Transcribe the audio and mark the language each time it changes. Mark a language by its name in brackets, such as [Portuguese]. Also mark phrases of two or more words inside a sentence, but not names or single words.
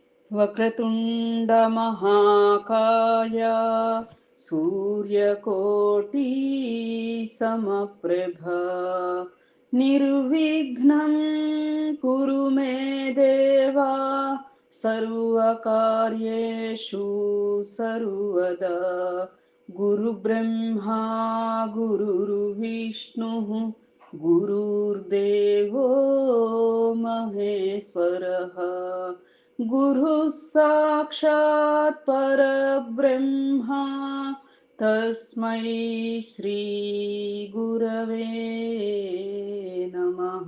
[Sanskrit] వక్రతుండ మహాకాయ సూర్యకోటి సమప్రభ నిర్విఘ్నం కురు మే దేవా సర్వకార్యేషు సర్వదా గురు బ్రహ్మా గురుర్విష్ణు గురుర్దేవో మహేశ్వరః गुरुः साक्षात् परब्रह्म तस्मै श्री गुरवे नमः।